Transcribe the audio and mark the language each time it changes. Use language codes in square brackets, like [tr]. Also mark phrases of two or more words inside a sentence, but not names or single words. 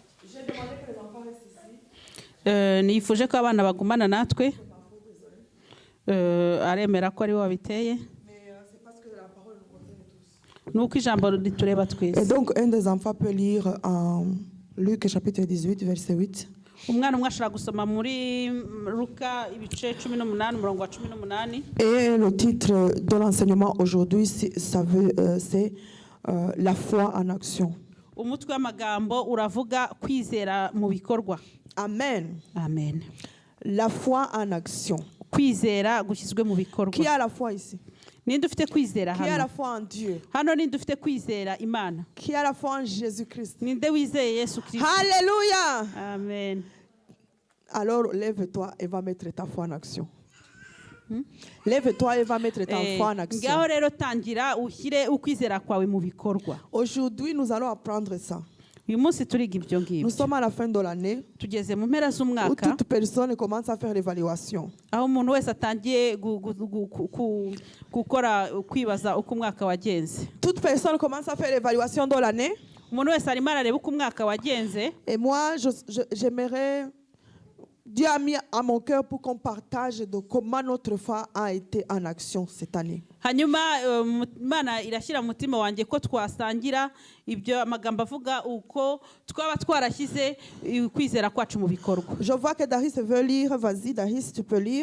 [rw] nifuje ko abana bagumana natwe. Aremera ko ari we wabiteye. Nuko ijambo ritureba twese. [fr] Et donc un des enfants peut lire en Luc chapitre 18 verset 8. [rw] Umwana umwe ashobora gusoma muri Luka ibice 18 umurongo wa 18. [fr] Et le titre de l'enseignement aujourd'hui c'est la foi en action. [rw] Umutwe w'amagambo uravuga kwizera mu bikorwa. Amen. Amen. [fr] La foi en action. [rw] Kwizera gushyizwe mu bikorwa. [fr] Qui a la foi ici? [rw] Ninde ufite kwizera hano? [fr] Qui a la foi en Dieu? [rw] Hano ninde ufite kwizera Imana? [fr] Qui a la foi en Jésus-Christ? [rw] Ninde wizeye Yesu Kristo? [fr] Alléluia. [rw] Amen. [fr] Alors lève-toi et va mettre ta foi en action. Lève-toi et va mettre ta foi en action. [rw] Ngaho rero tangira ushyire ukwizera kwawe mu bikorwa. [fr] Aujourd'hui nous allons apprendre ça. [rw] Uyu munsi turiga ibyo ngibyo. [fr] Nous sommes à la fin de l'année. [rw] Tugeze mu mpera [fr] Où [rw] z'umwaka. [fr] toute personne commence à faire l'évaluation. [rw] Aho umuntu wese atangiye gukora kwibaza uko umwaka wagenze. [fr] Toute personne commence à faire l'évaluation de l'année. [rw] Umuntu wese arimo arareba uko umwaka wagenze. [fr] Et moi j'aimerais, Dieu a mis à mon cœur pour qu'on partage de comment notre foi a été en action cette année. [rw] Hanyuma Imana irashyira mu mutima wanjye ko twasangira ibyo amagambo avuga uko twaba twarashyize kwizera kwacu mu bikorwa. [fr] Je vois que Daris veut lire. Vas-y Daris, tu peux lire.